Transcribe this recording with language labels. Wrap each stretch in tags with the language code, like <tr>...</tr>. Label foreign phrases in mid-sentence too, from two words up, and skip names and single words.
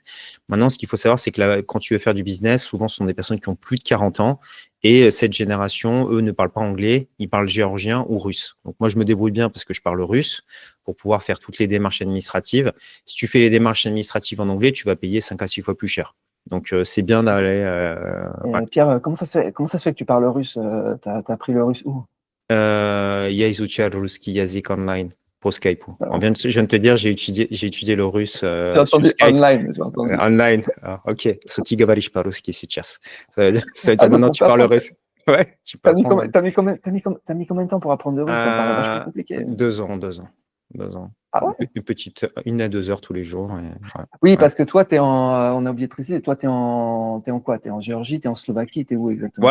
<fr>Maintenant, ce qu'il faut savoir, c'est que là, quand tu veux faire du business, souvent, ce sont des personnes qui ont plus de 40 ans et cette génération, eux, ne parlent pas anglais, ils parlent géorgien ou russe. Donc moi, je me débrouille bien parce que je parle russe pour pouvoir faire toutes les démarches administratives. Si tu fais les démarches administratives en anglais, tu vas payer 5 à 6 fois plus cher. Donc, c'est bien d'aller. Ouais. Pierre, comment ça se fait que tu parles russe? T'as appris le russe où?</fr> <ru>Я изучаю русский язык online по Skype.</ru> <fr>Alors, Je viens de te dire, j'ai étudié le russe j'ai sur entendu Skype. online, j'ai entendu. Online. Ah, ok. So,</fr> <ru>ты говоришь по-русски сейчас.</ru> <fr>Ça veut Ah, dire donc maintenant on tu peut parles apprendre. russe. Ouais, tu peux apprendre. T'as mis combien de temps pour apprendre le russe? Ça me paraît vachement compliqué. 2 ans, 2 ans. 2 ans. Ah ouais? Une à 2 heures tous les jours. Ouais. Oui, Ouais. parce que toi, on a oublié de préciser, toi, t'es en quoi? T'es en Géorgie, t'es en Slovaquie, t'es où exactement?</fr>